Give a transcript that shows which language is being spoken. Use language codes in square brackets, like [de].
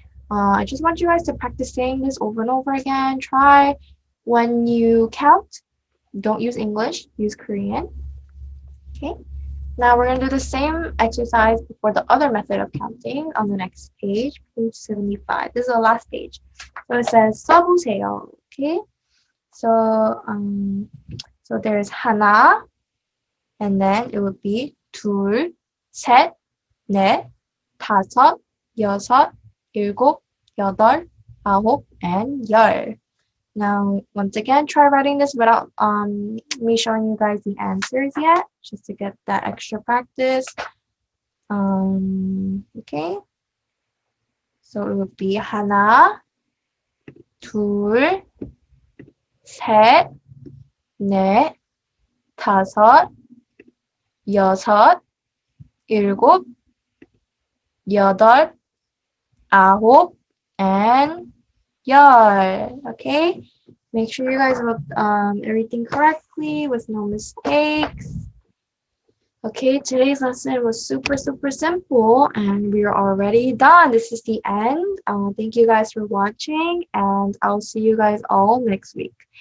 [en] I just want you guys to practice saying this over and over again. Try when you count, don't use English, use Korean. Okay. Now we're going to do the same exercise for the other method of counting on the next page, page 75. This is the last page. So it says [ko] 써보세요. [en] Okay. [ko] So there's 하나, and then it would be 둘, 셋, 넷, 다섯, 여섯, 일곱, 여덟, 아홉, and 열. [en] Now, once again, try writing this without me showing you guys the answers yet, just to get that extra practice. Okay. [ko] So it would be 하나, 둘, 셋, 넷, 다섯, 여섯, 일곱, 여덟, 아홉, and 열. [en] Okay, make sure you guys wrote everything correctly with no mistakes. Okay, today's lesson was super simple, and we are already done. This is the end. Thank you guys for watching, and I'll see you guys all next week.